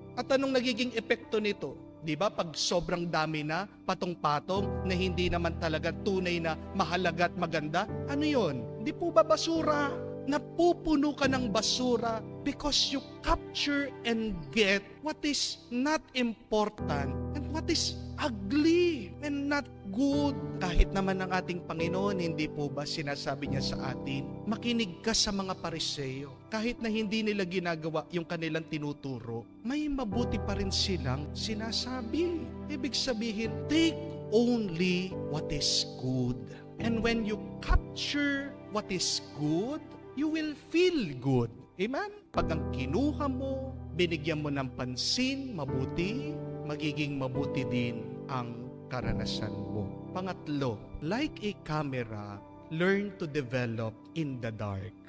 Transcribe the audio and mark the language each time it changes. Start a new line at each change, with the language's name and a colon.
Filipino: At anong nagiging epekto nito? Di ba? Pag sobrang dami na, patong-patong, na hindi naman talaga tunay na mahalaga at maganda, ano yon? Di po ba basura? Napupuno ka ng basura
English: because you capture and get what is not important and what is ugly and not good.
Filipino: Kahit naman ang ating Panginoon, hindi po ba sinasabi niya sa atin, makinig ka sa mga Pariseo. Kahit na hindi nila ginagawa yung kanilang tinuturo, may mabuti pa rin silang sinasabi. Ibig sabihin,
English: take only what is good. And when you capture what is good, you will feel good. Amen?
Filipino: Pag ang kinuha mo, binigyan mo ng pansin, mabuti, magiging mabuti din ang karanasan mo. Pangatlo,
English: like a camera, learn to develop in the dark.